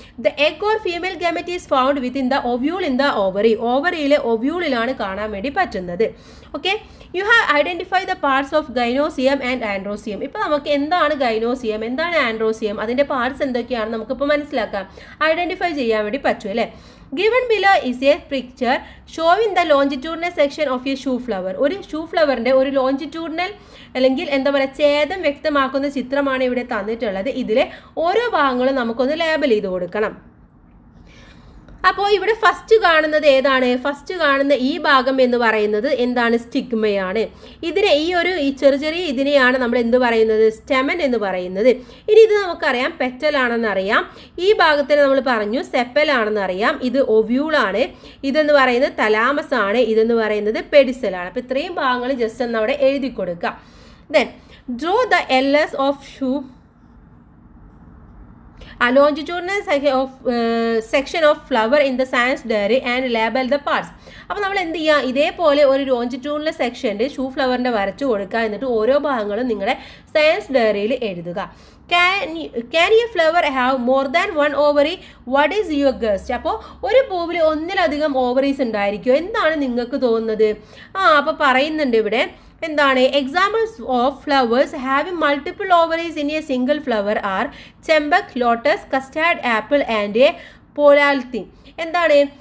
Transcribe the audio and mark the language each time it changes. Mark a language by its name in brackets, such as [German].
[English] The egg or female gamete is found within the ovule in the ovary. [Malayalam] ഓവറിയിലെ ഒവ്യൂളിലാണ് കാണാൻ വേണ്ടി പറ്റുന്നത്. [English] Okay, you have identify the parts of gynoecium and androecium. [Malayalam] ഇപ്പോൾ നമുക്ക് എന്താണ് ഗൈനോസിയം, എന്താണ് ആൻഡ്രോസിയം, അതിൻ്റെ പാർട്സ് എന്തൊക്കെയാണ് നമുക്കിപ്പോൾ മനസ്സിലാക്കാം, ഐഡന്റിഫൈ ചെയ്യാൻ വേണ്ടി പറ്റും അല്ലേ. [English] Given below is a picture showing the longitudinal section of a shoe flower. [Malayalam] ഒരു ഷൂ ഫ്ലവറിൻ്റെ ഒരു ലോഞ്ചിറ്റ്യൂഡിനൽ അല്ലെങ്കിൽ എന്താ പറയുക ഛേദം വ്യക്തമാക്കുന്ന ചിത്രമാണ് ഇവിടെ തന്നിട്ടുള്ളത്. ഇതിലെ ഓരോ ഭാഗങ്ങളും നമുക്കൊന്ന് ലേബൽ ചെയ്ത് കൊടുക്കണം. അപ്പോൾ ഇവിടെ ഫസ്റ്റ് കാണുന്നത് ഏതാണ്? ഫസ്റ്റ് കാണുന്ന ഈ ഭാഗം എന്ന് പറയുന്നത് എന്താണ്? സ്റ്റിഗ്മയാണ്. ഇതിനെ ഈ ചെറിയ ഇതിനെയാണ് നമ്മൾ എന്ത് പറയുന്നത്? സ്റ്റെമൻ എന്ന് പറയുന്നത്. ഇനി ഇത് നമുക്കറിയാം പെറ്റൽ ആണെന്ന് അറിയാം. ഈ ഭാഗത്തിന് നമ്മൾ പറഞ്ഞു സെപ്പൽ ആണെന്ന് അറിയാം. ഇത് ഒവ്യൂളാണ്. ഇതെന്ന് പറയുന്നത് തലാമസ് ആണ്. ഇതെന്ന് പറയുന്നത് പെഡിസലാണ്. അപ്പോൾ ഇത്രയും ഭാഗങ്ങൾ ജസ്റ്റ് ഒന്ന് അവിടെ എഴുതി കൊടുക്കുക. [English] Then draw the LS of shoe a longitudinal section of flower in the science diary and label the parts. [Malayalam] അപ്പോൾ നമ്മൾ എന്ത് ചെയ്യുക? ഇതേപോലെ ഒരു ലോഞ്ചിറ്റ്യൂഡിനൽ സെക്ഷൻ്റെ ഷൂ ഫ്ലവറിൻ്റെ വരച്ചു കൊടുക്കുക. എന്നിട്ട് ഓരോ ഭാഗങ്ങളും നിങ്ങളുടെ സയൻസ് ഡയറിയിൽ എഴുതുക. [English] Can a flower have more than one ovary? What is your guess? [Malayalam] അപ്പോൾ ഒരു പൂവിൽ ഒന്നിലധികം ഓവറീസ് ഉണ്ടായിരിക്കുമോ? എന്താണ് നിങ്ങൾക്ക് തോന്നുന്നത്? അപ്പോൾ പറയുന്നുണ്ട് ഇവിടെ എന്താണ്? [English] Examples of flowers having multiple ovaries in a single flower are champak, lotus, custard apple and a polyalthia. എന്താണ്?